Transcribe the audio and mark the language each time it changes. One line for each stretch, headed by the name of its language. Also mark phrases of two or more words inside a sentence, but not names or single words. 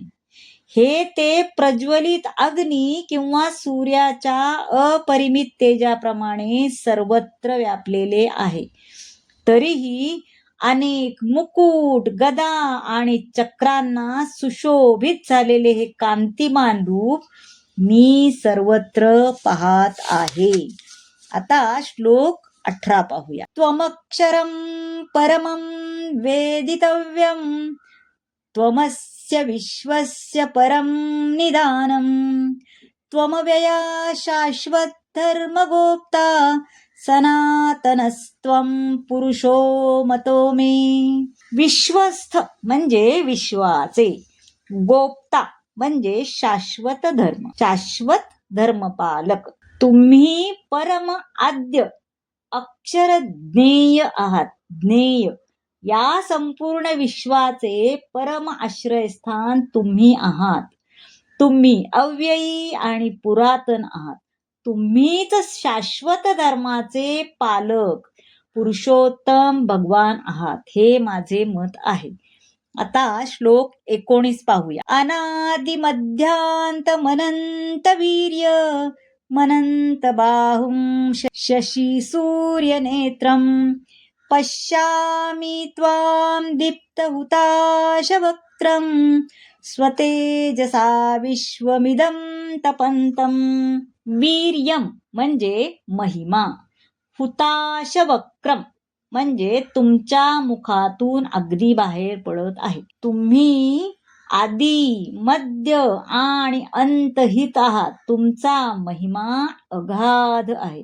Marathi: हे ते प्रज्वलित अग्नी किंवा सूर्याच्या अपरिमित तेजाप्रमाणे सर्वत्र व्यापलेले आहे. तरीही अनेक मुकुट, गदा आणि चक्रांना सुशोभित झालेले हे कांतिमान रूप मी सर्वत्र पाहत आहे. आता श्लोक 18 पाहूया.
Sanskrit: त्वमक्षरं परमं वेदितव्यं त्वमस्य विश्वस्य परं निदानं त्वमव्यया शाश्वत धर्मगोप्ता सनातनस्त्वं पुरुषो मतो मे.
Marathi: विश्वस्थ म्हणजे विश्वाचे, गोप्ता म्हणजे शाश्वत धर्म, शाश्वत धर्मपालक. तुम्ही परम आद्य अक्षर ज्ञेय आहात. ज्ञेय या संपूर्ण विश्वाचे परम आश्रयस्थान तुम्ही आहात. तुम्ही अव्ययी आणि पुरातन आहात. तुम्हीच शाश्वत धर्माचे पालक, पुरुषोत्तम भगवान आहात, हे माझे मत आहे. आता श्लोक 19 पाहूया.
Sanskrit: अनादि मध्यांत मनंत वीर्य मनंत बाहुं शशी सूर्य नेत्रम पश्यामि त्वां दीप्त हुताश वक्त्रम स्वतेजसा विश्वमिदं तपंतं.
Marathi: वीर्यम म्हणजे महिमा,
Sanskrit: हुताश वक्रम
Marathi: म्हणजे तुमच्या मुखातून अगदी बाहेर पडत आहे. तुम्ही आदी, मध्य आणि अंतहित आहात. तुमचा महिमा अगाध आहे.